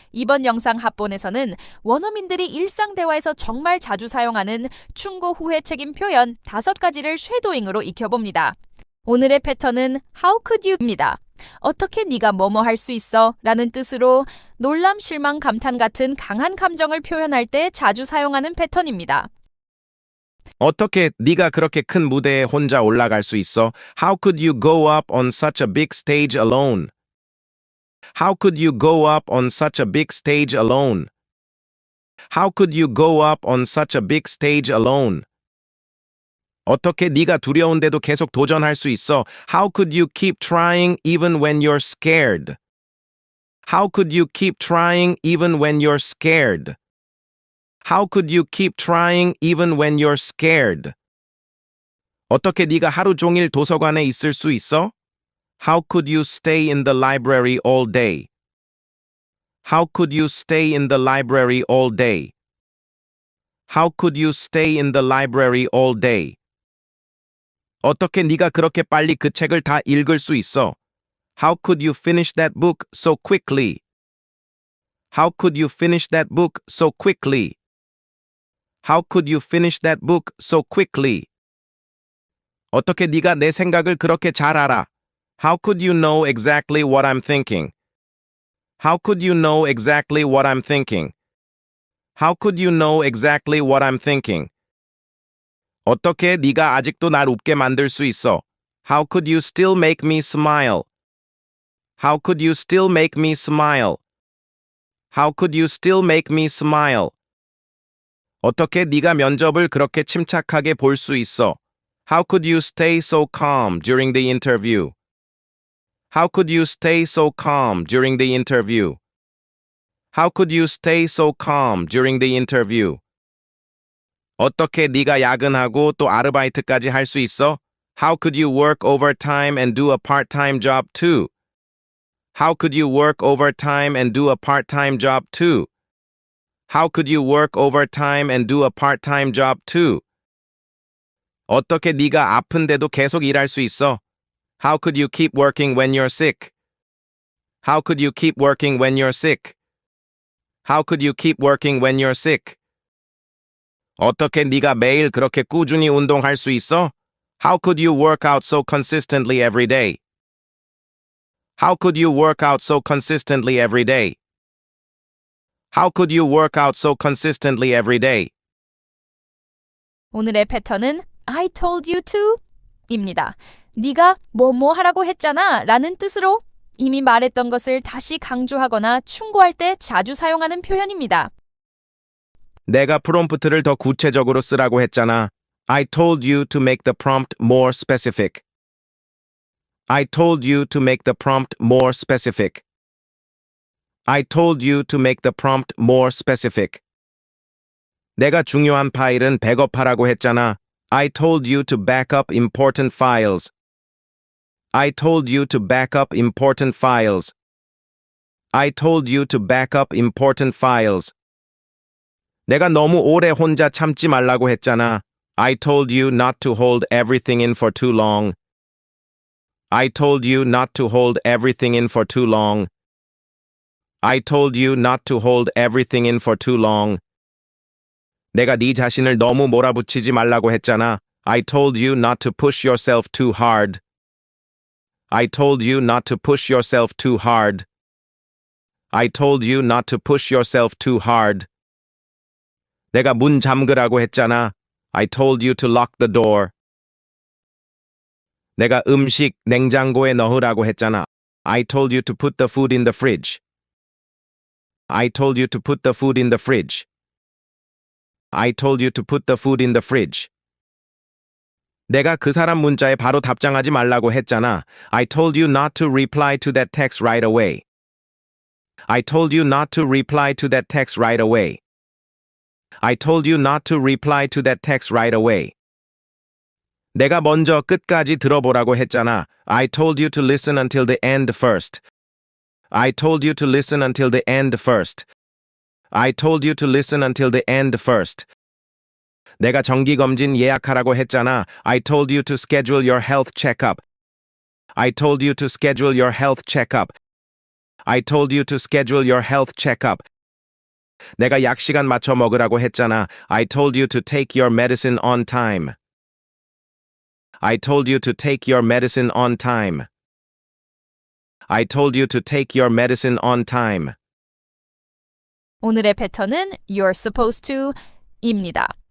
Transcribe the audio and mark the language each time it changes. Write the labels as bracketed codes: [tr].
[ko] 이번 영상 합본에서는 원어민들이 일상 대화에서 정말 자주 사용하는 충고 후회 책임 표현 5가지를 쉐도잉으로 익혀봅니다. 오늘의 패턴은 [en] How could you [ko] 입니다. 어떻게 네가 뭐뭐 할 수 있어? 라는 뜻으로 놀람, 실망, 감탄 같은 강한 감정을 표현할 때 자주 사용하는 패턴입니다. 어떻게 네가 그렇게 큰 무대에 혼자 올라갈 수 있어? [en] How could you go up on such a big stage alone? How could you go up on such a big stage alone? How could you go up on such a big stage alone? [ko] 어떻게 네가 두려운데도 계속 도전할 수 있어? [en] How could you keep trying even when you're scared? How could you keep trying even when you're scared? How could you keep trying even when you're scared? [ko] 어떻게 네가 하루 종일 도서관에 있을 수 있어? [en] How could you stay in the library all day? How could you stay in the library all day? How could you stay in the library all day? [ko] 어떻게 네가 그렇게 빨리 그 책을 다 읽을 수 있어? [en] How could you finish that book so quickly? How could you finish that book so quickly? How could you finish that book so quickly? [ko] 어떻게 네가 내 생각을 그렇게 잘 알아? [en] How could you know exactly what I'm thinking? How could you know exactly what I'm thinking? How could you know exactly what I'm thinking? [ko] 어떻게 네가 아직도 날 웃게 만들 수 있어? [en] How could you still make me smile? How could you still make me smile? How could you still make me smile? [ko] 어떻게 네가 면접을 그렇게 침착하게 볼 수 있어? [en] How could you stay so calm during the interview? How could you stay so calm during the interview? How could you stay so calm during the interview? [ko] 어떻게 네가 야근하고 또 아르바이트까지 할 수 있어? [en] How could you work overtime and do a part-time job too? How could you work overtime and do a part-time job too? How could you work overtime and do a part-time job too? [ko] 어떻게 네가 아픈데도 계속 일할 수 있어? [en] How could you keep working when you're sick? How could you keep working when you're sick? How could you keep working when you're sick? [ko] 어떻게 네가 매일 그렇게 꾸준히 운동할 수 있어? [en] How could you work out so consistently every day? How could you work out so consistently every day? How could you work out so consistently every day? [ko] 오늘의 패턴은 [en] I told you to [ko] 입니다. 네가 뭐뭐 하라고 했잖아 라는 뜻으로 이미 말했던 것을 다시 강조하거나 충고할 때 자주 사용하는 표현입니다. 내가 프롬프트를 더 구체적으로 쓰라고 했잖아. [en] I told you to make the prompt more specific. I told you to make the prompt more specific. I told you to make the prompt more specific. [ko] 내가 중요한 파일은 백업하라고 했잖아. [en] I told you to back up important files. I told you to back up important files. I told you to back up important files. [ko] 내가 너무 오래 혼자 참지 말라고 했잖아. [en] I told you not to hold everything in for too long. I told you not to hold everything in for too long. I told you not to hold everything in for too long. [ko] 내가 네 자신을 너무 몰아붙이지 말라고 했잖아. [en] I told you not to push yourself too hard. I told you not to push yourself too hard. I told you not to push yourself too hard. [ko] 내가 문 잠그라고 했잖아. [en] I told you to lock the door. [ko] 내가 음식 냉장고에 넣으라고 했잖아. [en] I told you to put the food in the fridge. I told you to put the food in the fridge. I told you to put the food in the fridge. [ko] 내가 그 사람 문자에 바로 답장하지 말라고 했잖아. [en] I told you not to reply to that text right away. I told you not to reply to that text right away. I told you not to reply to that text right away. [ko] 내가 먼저 끝까지 들어보라고 했잖아. [en] I told you to listen until the end first. I told you to listen until the end first. I told you to listen until the end first. [ko] 내가 정기검진 예약하라고 했잖아. [en] I told you to schedule your health checkup. I told you to schedule your health checkup. I told you to schedule your health checkup. [ko] 내가 약 시간 맞춰 먹으라고 했잖아. [en] I told you to take your medicine on time. I told you to take your medicine on time. I told you to take your medicine on time. [ko] 오늘의 패턴은 [en] you're supposed to [ko] 입니다.